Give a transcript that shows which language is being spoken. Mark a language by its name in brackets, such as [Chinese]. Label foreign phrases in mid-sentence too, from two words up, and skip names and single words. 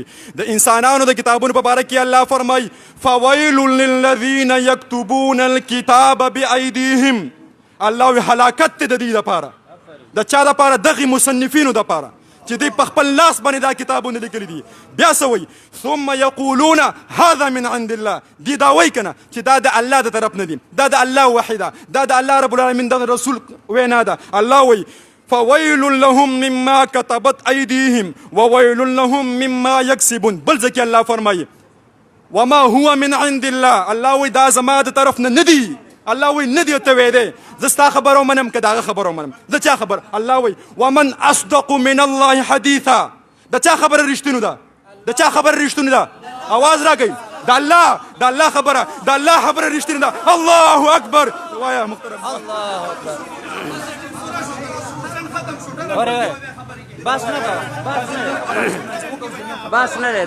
[Pashto] د انسانانو د کتابونو په باره کې الله فرمایي [Arabic] فویل للذین یکتبون الکتاب بایدیهم. [Pashto] الله وی هلاکت دی د دې دپاره، د چا دپاره؟ دغې مصنفینو دپاره چې دوی په خپل لاس باندې دا کتابونه لیکلي دي. بیا څه وایي؟ [Arabic] ثم یقولون هذا من عند الله. [Pashto] دی دا وایي که نه چې دا د الله د طرف نه دي، دا د الله وحی ده، دا د الله رب العالمین دغه رسول وینا ده. الله وایي [Arabic] فویل لهم مما كتبت ایدیهم وویل لهم مما یکسبون. [Pashto] بل ځکه الله فرمایي [Arabic] وما هو من عند الله. [Pashto] الله وایي دا زما د طرف نه دي، الله وایي نه دی ته وی دی. زه ستا خبره ومنم که د هغه خبره ومنم، د چا خبر؟ الله وایي [Arabic] ومن اصدق من الله حدیثا. [Pashto] د چا خبره رښتینو ده؟ د چا خبره رښتینو ده؟ اواز راکئ. د الله خبره رښتینو ده. [Arabic] الله اکبر [Pashto] وایه محترم. [Arabic] الله اکبر. [Pashto] اوره بس نه دی.